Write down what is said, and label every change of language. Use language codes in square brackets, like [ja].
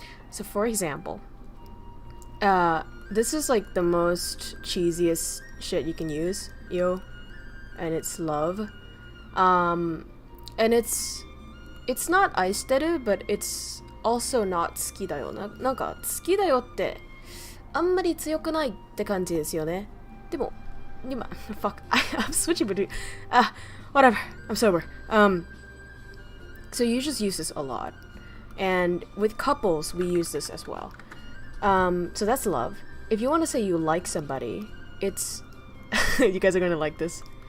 [en] So for example, this is like the most cheesiest shit you can use, yo, and it's love. And it's not aishiteru, but it's also not 好きだよ。 [ja] なんか好きだよってあんまり強くないって感じですよね。でも今 [en] fuck I'm switching between whatever, I'm sober. So you just use this a lot, and with couples we use this as well. So that's love. If you want to say you like somebody, it's you guys are gonna like this.